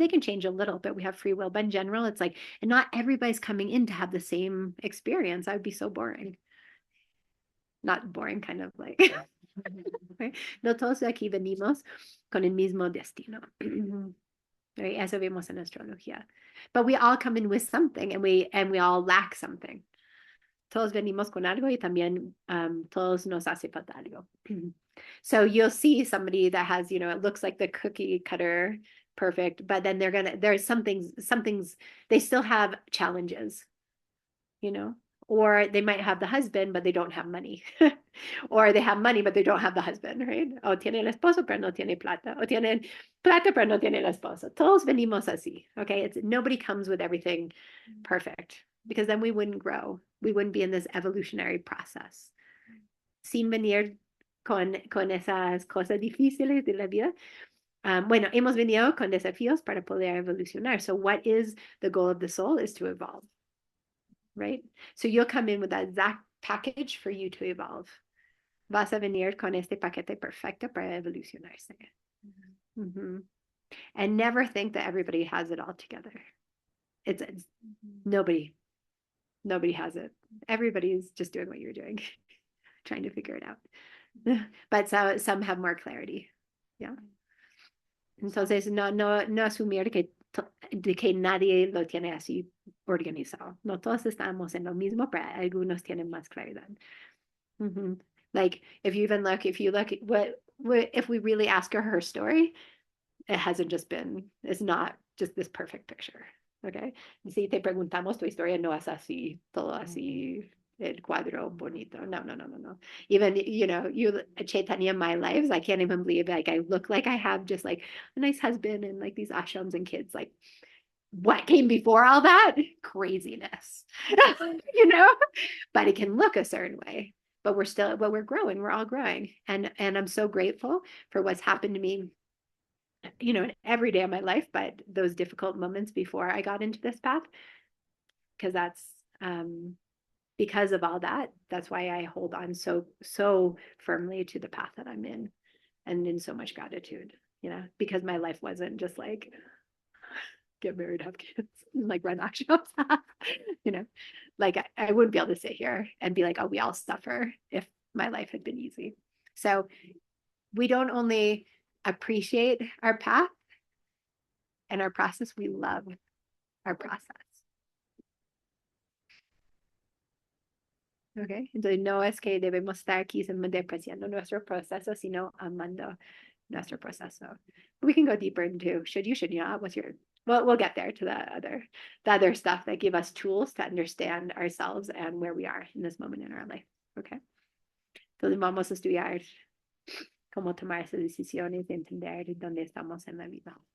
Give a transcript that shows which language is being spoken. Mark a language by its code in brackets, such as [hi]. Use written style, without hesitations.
[en] They can change a little, but we have free will. But in general, it's like, and not everybody's coming in to have the same experience. That would be so boring. Not boring, kind of like. [es] No todos aquí venimos con el mismo destino. Right? Eso vemos en astrología. [en] But we all come in with something, and we all lack something. [es] Todos venimos con algo y también todos nos hace falta algo. [en] So you'll see somebody that has, it looks like the cookie cutter perfect, but then there's some things, they still have challenges, or they might have the husband, but they don't have money. Or they have money, but they don't have the husband, right? [es] O tiene el esposo, pero no tiene plata. O tienen plata, pero no tiene el esposo. Todos venimos así, okay? [en] Nobody comes with everything perfect, because then we wouldn't grow. We wouldn't be in this evolutionary process. [es] Sin venir con esas cosas difíciles de la vida. Bueno, hemos venido con desafíos para poder evolucionar. [en] So what is the goal of the soul? Is to evolve, right? So you'll come in with that exact package for you to evolve. [es] Vas a venir con este paquete perfecto para evolucionarse. [en] And never think that everybody has it all together. It's nobody has it. Everybody's just doing what you're doing, trying to figure it out. But some have more clarity. Yeah. [es] Entonces, no asumir de que nadie lo tiene así organizado. No todos estamos en lo mismo, pero algunos tienen más claridad. [en] Like if you look, if we really ask her story, It hasn't just been, it's not just this perfect picture. Okay. [es] Si te preguntamos, tu historia no es así, todo así, el cuadro bonito. No, no, no, no, no. [en] Even, you know, you, Chaitanya, my lives, I can't even believe like I look like I have just like a nice husband and like these ashrams and kids. Like, what came before all that? Craziness, you know, but it can look a certain way. But we're growing, we're all growing. And I'm so grateful for what's happened to me, you know, every day of my life, but those difficult moments before I got into this path, because that's because of all that, that's why I hold on so firmly to the path that I'm in, and in so much gratitude, you know, because my life wasn't just like get married, have kids, and like run action, you know, like I wouldn't be able to sit here and be like, oh, we all suffer if my life had been easy. So we don't only appreciate our path and our process, we love our process. [es] Okay, entonces no es que debemos estar aquí despreciando nuestro proceso, sino amando nuestro proceso. [en] We can go deeper into should you not. What's your, well, we'll get there to the other stuff that give us tools to understand ourselves and where we are in this moment in our life. [es] Okay, entonces vamos a estudiar cómo tomar esas decisiones y entender dónde estamos en la vida.